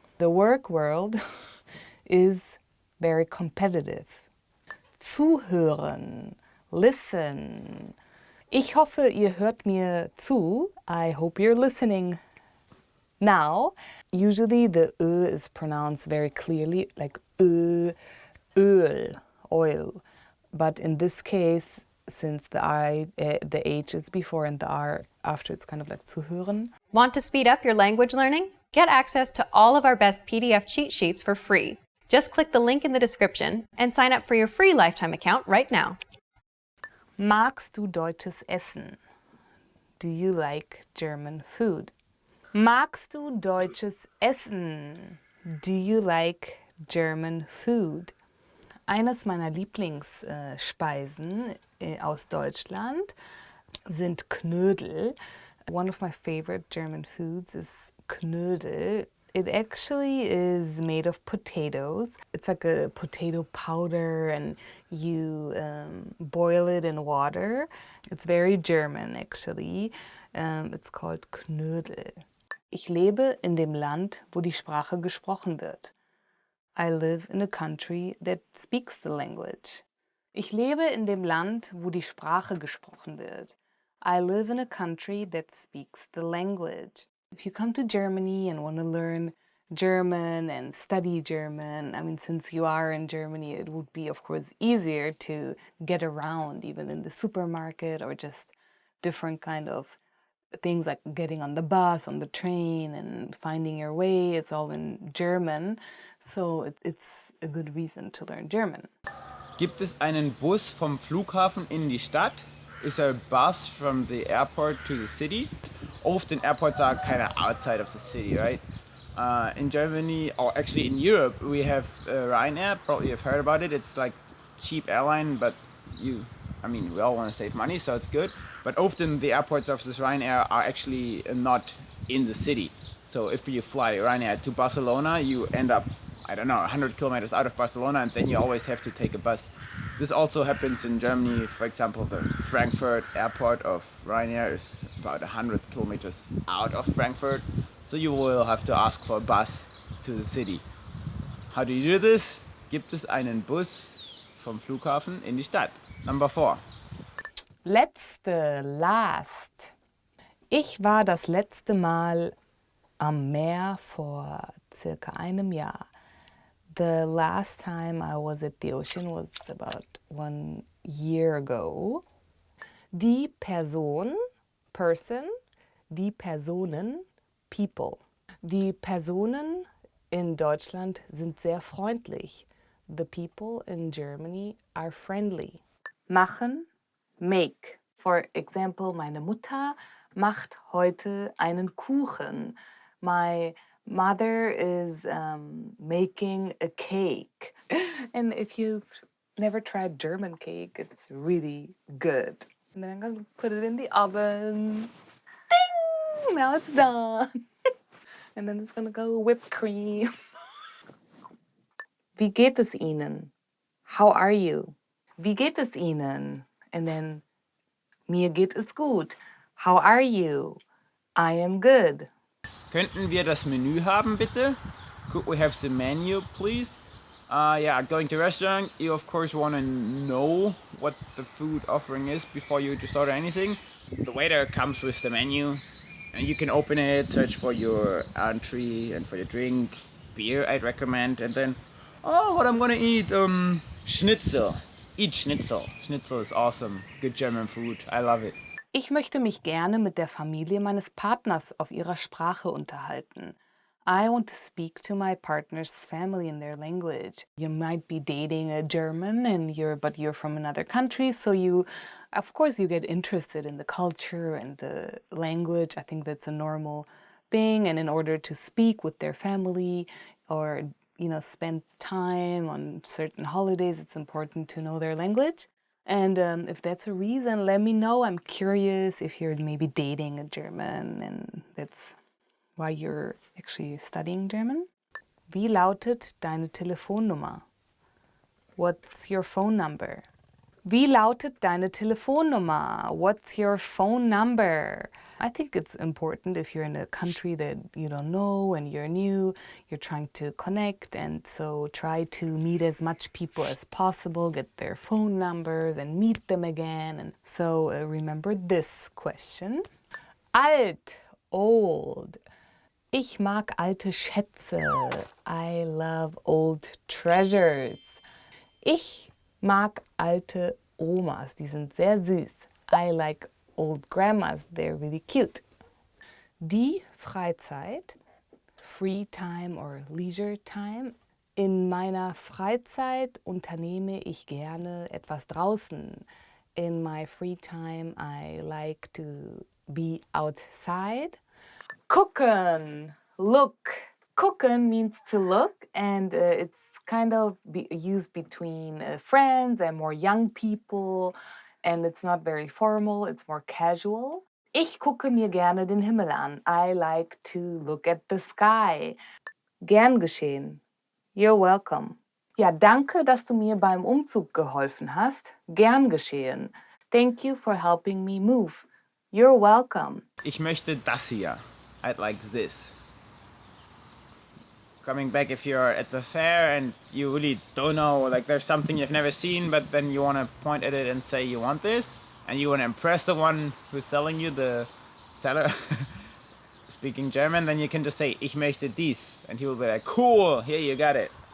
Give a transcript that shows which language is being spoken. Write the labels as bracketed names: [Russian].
[English] The work world is very competitive. [German] Zuhören, [English] listen. [German] Ich hoffe, ihr hört mir zu. [English] I hope you're listening now. Usually the Ö is pronounced very clearly, like Ö, Öl, oil. But in this case, since the H is before and the R after, it's kind of like zuhören. Want to speed up your language learning? Get access to all of our best PDF cheat sheets for free. Just click the link in the description and sign up for your free lifetime account right now. [German] Magst du deutsches Essen? [English] Do you like German food? [German] Magst du deutsches Essen? [English] Do you like German food? [German] Eines meiner Lieblingsspeisen aus Deutschland sind Knödel. [English] One of my favorite German foods is Knödel. It actually is made of potatoes. It's like a potato powder and you boil it in water. It's very German actually. It's called Knödel. [German] Ich lebe in dem Land, wo die Sprache gesprochen wird. [English] I live in a country that speaks the language. [German] Ich lebe in dem Land, wo die Sprache gesprochen wird. [English] I live in a country that speaks the language. If you come to Germany and want to learn German and study German, I mean, since you are in Germany, it would be, of course, easier to get around, even in the supermarket or just different kind of things like getting on the bus, on the train, and finding your way. It's all in German, so it's a good reason to learn German. [German] Gibt es einen Bus vom Flughafen in die Stadt? [English] Is there a bus from the airport to the city? Often airports are kind of outside of the city, right? In Germany, or actually in Europe, we have Ryanair. Probably you've heard about it. It's like cheap airline, but we all want to save money, so it's good. But often the airports of this Ryanair are actually not in the city. So if you fly Ryanair to Barcelona, you end up, 100 kilometers out of Barcelona, and then you always have to take a bus. This also happens in Germany. For example, the Frankfurt airport of Ryanair is about 100 kilometers out of Frankfurt, so you will have to ask for a bus to the city. How do you do this? [German] Gibt es einen Bus vom Flughafen in die Stadt? [English] Number 4. Last. [German] Ich war das letzte Mal am Meer vor circa einem Jahr. [English] The last time I was at the ocean was about 1 year ago. [German] Die Person, [English] person, [German] die Personen, [English] people. [German] Die Personen in Deutschland sind sehr freundlich. [English] The people in Germany are friendly. [German] Machen, [English] make. For example, [German] meine Mutter macht heute einen Kuchen. [English] My mother is making a cake. And if you've never tried German cake, it's really good. And then I'm going to put it in the oven. Ding! Now it's done. And then it's going to go whipped cream. [German] Wie geht es Ihnen? [English] How are you? [German] Wie geht es Ihnen? [English] And then, [German] mir geht es gut. [English] How are you? I am good. [German] Könnten wir das Menü haben, bitte? [English] Could we have the menu, please? Going to a restaurant, you of course want to know what the food offering is before you just order anything. The waiter comes with the menu, And you can open it, search for your entree and for your drink. Beer, I'd recommend. And then, oh, what I'm gonna eat? Schnitzel. Eat Schnitzel. Schnitzel is awesome. Good German food. I love it. [German] Ich möchte mich gerne mit der Familie meines Partners auf ihrer Sprache unterhalten. [English] I want to speak to my partner's family in their language. You might be dating a German but you're from another country, so of course you get interested in the culture and the language. I think that's a normal thing, and in order to speak with their family or spend time on certain holidays, it's important to know their language. And if that's a reason, let me know. I'm curious if you're maybe dating a German and that's why you're actually studying German. [German] Wie lautet deine Telefonnummer? [English] What's your phone number? [German] Wie lautet deine Telefonnummer? [English] What's your phone number? I think it's important if you're in a country that you don't know and you're new, you're trying to connect, and so try to meet as much people as possible, get their phone numbers and meet them again. And so remember this question. [German] Alt, [English] old. [German] Ich mag alte Schätze. [English] I love old treasures. [German] Ich mag alte Omas, die sind sehr süß. [English] I like old grandmas, they're really cute. [German] Die Freizeit, [English] free time or leisure time. [German] In meiner Freizeit unternehme ich gerne etwas draußen. [English] In my free time, I like to be outside. Gucken, look. Gucken means to look, and it's kind of used between friends and more young people, and it's not very formal, it's more casual. [German] Ich gucke mir gerne den Himmel an. [English] I like to look at the sky. [German] Gern geschehen. [English] You're welcome. [German] Ja, danke, dass du mir beim Umzug geholfen hast. Gern geschehen. [English] Thank you for helping me move. You're welcome. [German] Ich möchte das hier. [English] I'd like this. Coming back if you're at the fair and you really don't know, like there's something you've never seen, but then you want to point at it and say you want this, and you want to impress the one who's selling you, the seller, speaking German, then you can just say, [German] ich möchte dies, [English] and he will be like, cool, here you got it.